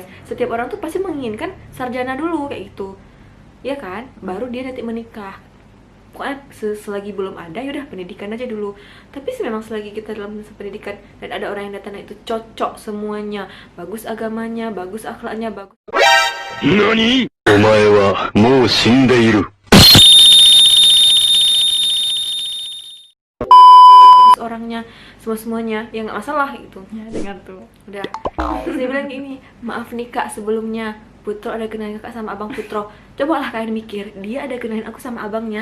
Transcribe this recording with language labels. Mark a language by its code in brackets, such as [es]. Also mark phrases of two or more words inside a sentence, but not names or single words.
[id] Setiap orang tuh pasti menginginkan sarjana dulu kayak gitu. Ya kan? Baru dia nanti menikah. Pokoknya selagi belum ada yaudah pendidikan aja dulu. Tapi memang selagi kita dalam masa pendidikan dan ada orang yang datang itu cocok semuanya, bagus agamanya, bagus akhlaknya, bagus NANI? [ja] お前はもう死んでいる。 [id] orangnya, semuanya ya nggak masalah gitu. ya dengar tuh. Udah. Terus dia bilang gini, maaf nih kak, sebelumnya Putro ada kenalin kakak sama abang Putro. Cobalah kalian mikir, dia ada kenalin aku sama abangnya.